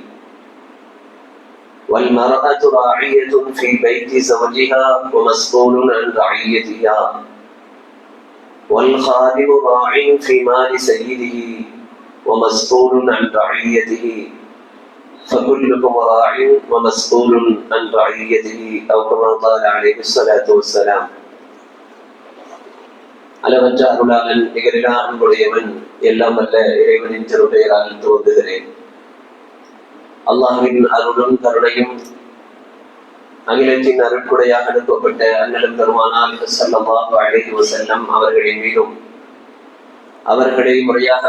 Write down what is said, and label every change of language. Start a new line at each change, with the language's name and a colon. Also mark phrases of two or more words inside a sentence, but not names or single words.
Arabic: والمرأة راعية في بيت زوجها ومسؤول عن رعيتها، والخادم راع في مال سيده ومسؤول عن رعيته، فكلكم راع ومسؤول عن رعيته، أو كما قال عليه الصلاة والسلام.
Tamil: அளவற்ற அருளாளன் நிகரிலா அன்புடையவன் எல்லாம் அல்ல இறைவனின் திருப்பெயரால் துவங்குகிறேன். அல்லாஹ்வின் அருளும் கருணையும் அகிலத்தின் அருட்குடையாக அனுப்பப்பட்ட அண்ணலும் பெருமானார்
Arabic: صلى الله عليه وسلم
Tamil: அவர்களின் மீதும், அவர்களை முறையாக